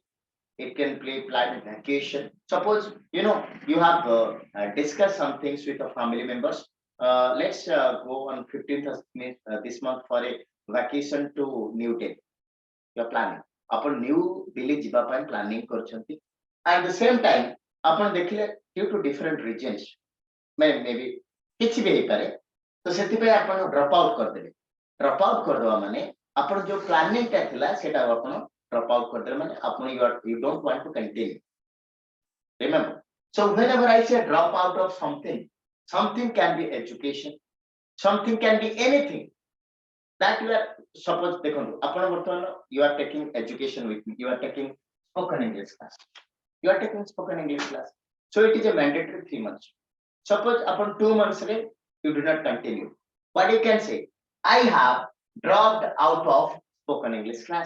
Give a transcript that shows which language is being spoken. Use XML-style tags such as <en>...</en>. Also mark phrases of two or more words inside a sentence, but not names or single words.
<en>It can be planned vacation. Suppose you have discussed some things with the family members. Let's go on 15th of this month for a vacation to New Delhi. You're planning. Upon New Delhi</en> <or>ଯିବା ପାଇଁ</or> <en>planning କରୁଛନ୍ତି. At the same time,</en> <or>ଆପଣ ଦେଖିଲେ</or> <en>due to different regions, maybe</en> <or>କିଛି ବି ହେଇପାରେ, ତ ସେଥିପାଇଁ ଆପଣ</or> <en>drop out</en> <or>କରିଦେବେ।</or> <en>drop out</en> <or>କରିଦେବା ମାନେ ଆପଣ ଯୋଉ ପ୍ଲାନିଂଟା ଥିଲା ସେଟା ଆପଣ</or> <en>drop out</en> <or>କରିଦେବେ ମାନେ ଆପଣ</or> <en>you don't want to continue. Remember, so whenever I say drop out of something, something can be education, something can be anything that you are, suppose</en> <or>ଦେଖନ୍ତୁ ଆପଣ ବର୍ତ୍ତମାନ</or> <en>you are taking education with me, you are taking spoken English class, you are taking spoken English class, so it is a mandatory 3 months. Suppose upon 2 months you do not continue. What you can say? I have dropped out of spoken English class.</en>